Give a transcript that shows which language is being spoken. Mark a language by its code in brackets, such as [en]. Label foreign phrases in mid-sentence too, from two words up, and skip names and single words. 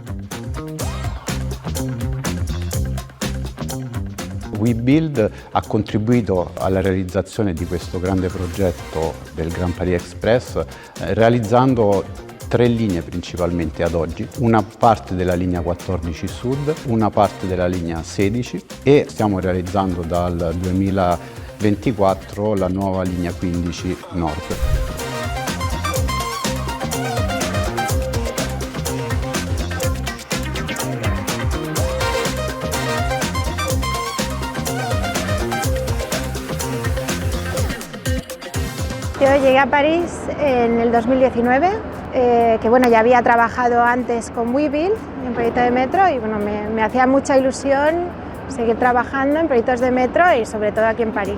[it] WeBuild ha contribuito alla realizzazione di questo grande progetto del Grand Paris Express, realizzando 3 linee principalmente ad oggi, una parte della linea 14 Sud, una parte della linea 16 e stiamo realizzando dal 2024 la nuova linea 15 Nord. [es] Yo llegué a París en el 2019, que bueno, ya había trabajado antes con WeBuild en un proyecto de metro y bueno, me hacía mucha ilusión seguir trabajando en proyectos de metro y sobre todo aquí en París.